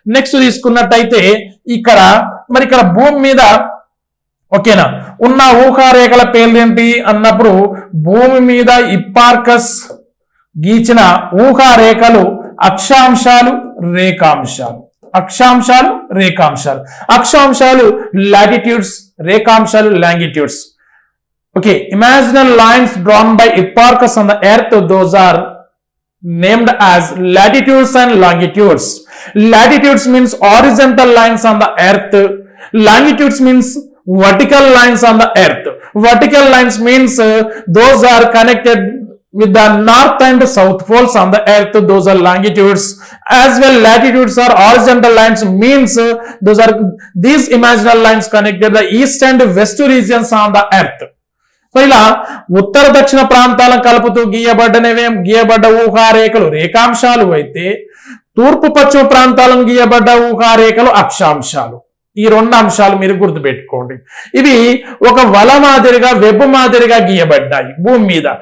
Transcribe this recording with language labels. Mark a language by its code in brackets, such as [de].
[te] Next తీసుకున్నట్టయితే ఇక్కడ మరి ఇక్కడ భూమి మీద ఓకేనా ఉన్న ఊహారేఖల పేర్లు ఏంటి అన్నప్పుడు భూమి మీద Hipparchus గీచిన ఊహారేఖలు అక్షాంశాలు, రేఖాంశాలు. అక్షాంశాలు, రేఖాంశాలు. అక్షాంశాలు latitudes, రేఖాంశాలు longitudes. [en] Okay, imaginary lines drawn by Hipparchus on the earth, those are named as latitudes and longitudes. Latitudes means horizontal lines on the earth. Longitudes means vertical lines on the earth. Vertical lines means those are connected with the north and south poles on the earth. Those are longitudes. As well, latitudes are horizontal lines means those are these imaginary lines connected the east and west regions on the earth. [te] So ఇలా ఉత్తర దక్షిణ ప్రాంతాలను కలుపుతూ గీయబడ్డ ఊహారేఖలు రేఖాంశాలు అయితే తూర్పు పశ్చిమ ప్రాంతాలను గీయబడ్డ ఊహారేఖలు అక్షాంశాలు. ఈ రెండు అంశాలు మీరు గుర్తుపెట్టుకోండి. ఇవి ఒక వల మాదిరిగా వెబ్ మాదిరిగా గీయబడ్డాయి భూమి మీద.